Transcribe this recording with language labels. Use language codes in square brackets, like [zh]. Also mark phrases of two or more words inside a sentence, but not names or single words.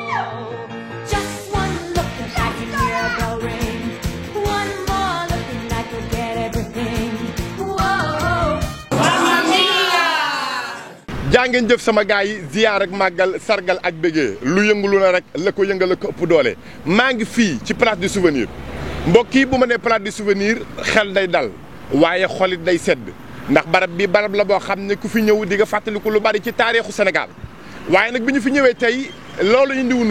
[en] Just one look and I can hear a bell ring. One more look and I could get everything. Whoa. [it] Mamma mia! [wo] jaa ngeen jëf sama gars yi ziyaar ak màggal sargal ak bégee lu yëngulu na rek la ko yëngal la ko ëpp doole maa ngi fii ci place du souvenir mbokk yi bu ma nee place du souvenir xel day dal waaye xolit day sedd ndax barab bi barab la boo xam ne ku fi ñëw di nga fàttaliku lu bari ci taarixu Sénégal waaye nag bi ñu fi ñëwee tey loolu indiwuñu